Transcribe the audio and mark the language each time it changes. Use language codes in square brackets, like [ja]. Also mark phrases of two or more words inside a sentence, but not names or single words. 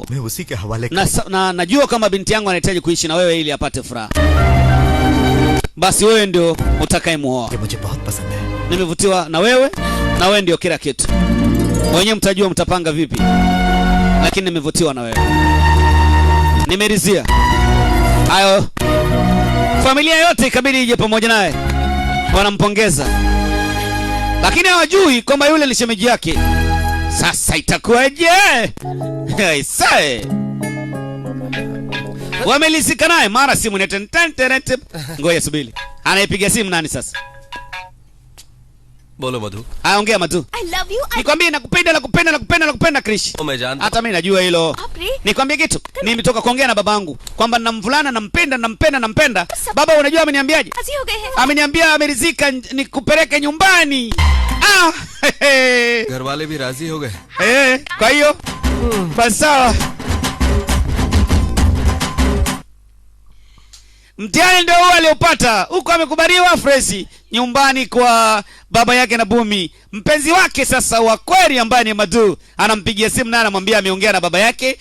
[hi] मैं उसी के हवाले [sw] Na najua kama binti yangu anahitaji kuishi na wewe ili apate furaha. Basi wewe ndio utakayemuoa. मुझे बहुत पसंद है। Nimevutiwa na wewe na wewe ndio kila kitu. Wenyewe mtajua mtapanga vipi, lakini nimevutiwa na wewe. Nimeridhia. Hayo familia yote ikabidi ije pamoja naye, wanampongeza, lakini hawajui kwamba yule ni shemeji yake. Sasa itakuwaje? Aisee, wamelisika naye, mara simu ni ngoja subiri, anaipiga simu nani sasa? [hi] बोलो मधु। [sw] Aongea Matu. [en] I love you. [sw] Nikwambie nakupenda Krish. [hi] मैं जानता [sw] Hata mimi najua hilo. Apre? Nikwambie kitu. Nimetoka kuongea na babangu kwamba nina mvulana nampenda. Baba unajua ameniambiaje? [hi] राजी हो गए हैं। [sw] Ameniambia ameridhika nikupeleke nyumbani. Ah! [hi] घर वाले भी राजी हो गए। [sw] Kwa hiyo basi sawa. Mtihani ndio huo aliopata. Huko amekubaliwa fresh nyumbani kwa baba yake na Bumi. Mpenzi wake sasa wa kweli ambaye ni Madu anampigia simu na anamwambia ameongea na baba yake.